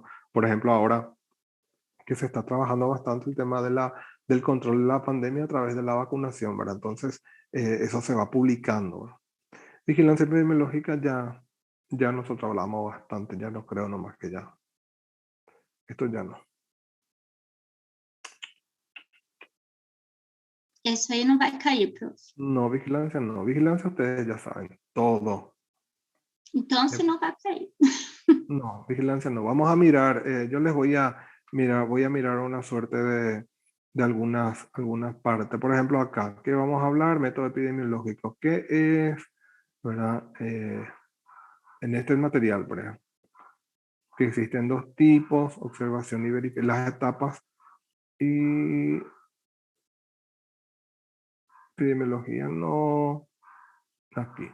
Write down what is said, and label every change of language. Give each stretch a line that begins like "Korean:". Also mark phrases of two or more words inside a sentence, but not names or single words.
Spanish: Por ejemplo, ahora que se está trabajando bastante el tema del control de la pandemia a través de la vacunación, ¿verdad? Entonces, eso se va publicando, ¿verdad? Vigilancia epidemiológica ya nosotros hablamos bastante, ya no creo nomás que ya. Esto ya no.
Portuguese: Eso aí não vai cair, prof.
Spanish: No, vigilancia no. Vigilancia ustedes ya saben, todo.
Portuguese: Então, se não vai cair.
Spanish: No, vigilancia no. Vamos a mirar, yo les voy a mirar una suerte de algunas partes. Por ejemplo, acá, ¿qué vamos a hablar? Método epidemiológico. ¿Qué es, verdad? En este material, por ejemplo, que existen dos tipos, observación y verificación, las etapas y epidemiología no, aquí.